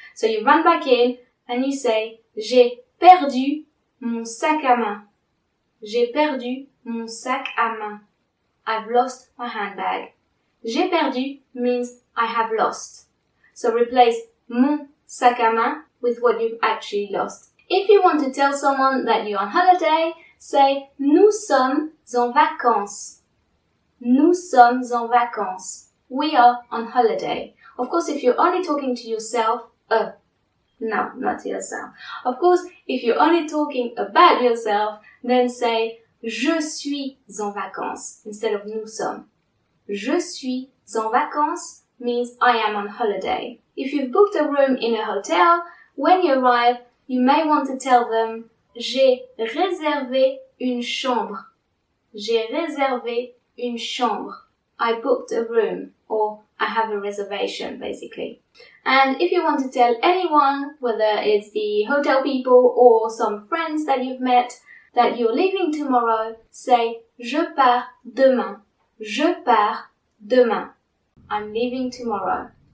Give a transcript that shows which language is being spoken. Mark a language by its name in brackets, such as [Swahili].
[English] So you run back in and you say, [French] j'ai perdu mon sac à main. J'ai perdu mon sac à main. [English] I've lost my handbag. [French] J'ai perdu [English] means I have lost. So replace [French] mon sac à main [English] with what you've actually lost. If you want to tell someone that you're on holiday, say [French] nous sommes en vacances. Nous sommes en vacances. [English] We are on holiday. Of course, if you're only talking to yourself, no, not to yourself. Of course, if you're only talking about yourself, then say [French] je suis en vacances [English] instead of [French] nous sommes. Je suis en vacances [English] means I am on holiday. If you've booked a room in a hotel, when you arrive, you may want to tell them [French] j'ai réservé une chambre. J'ai réservé une chambre. [English] I booked a room, or I have a reservation, basically. And if you want to tell anyone, whether it's the hotel people or some friends that you've met, that you're leaving tomorrow, say [French] je pars demain. Je pars demain. [English] I'm leaving tomorrow.